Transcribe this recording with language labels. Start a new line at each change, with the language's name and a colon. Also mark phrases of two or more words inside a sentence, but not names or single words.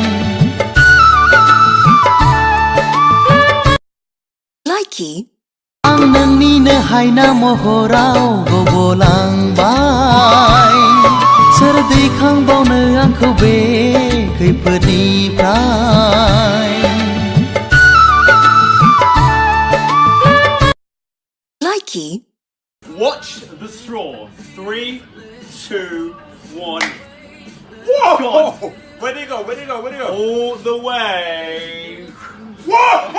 English: Likey.
Bodo: आं नोंनिनो हायना महराव गबलांबाय सोर दैखांबावनो आंखौ बे खैफोदनिफ्राय.
English: Likey. Watch the straw. 3, 2, 1. Whoa! Where'd he go? Where'd he go? Where'd he go? All the way. Whoa!